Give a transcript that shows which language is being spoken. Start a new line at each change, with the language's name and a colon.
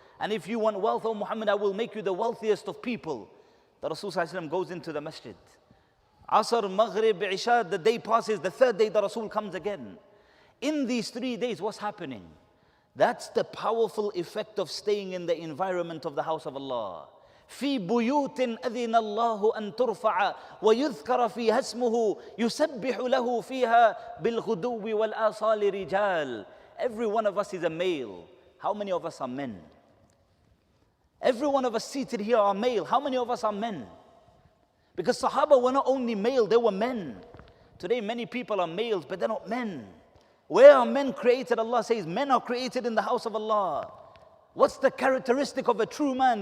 English: And if you want wealth, oh Muhammad, I will make you the wealthiest of people. The Rasul ﷺ goes into the masjid. Asr, Maghrib, Isha, the day passes, the third day the Rasul comes again. In these 3 days, what's happening? That's the powerful effect of staying in the environment of the house of Allah.
Arabic: في بيوت أذن الله أن ترفع ويذكر فيها اسمه يسبح له فيها بالغدو والآصال رجال.
English: Every one of us is a male. How many of us are men? Every one of us seated here are male. How many of us are men? Because Sahaba were not only male, they were men. Today many people are males, but they're not men. Where are men created? Allah says men are created in the house of Allah. What's the characteristic of a true man?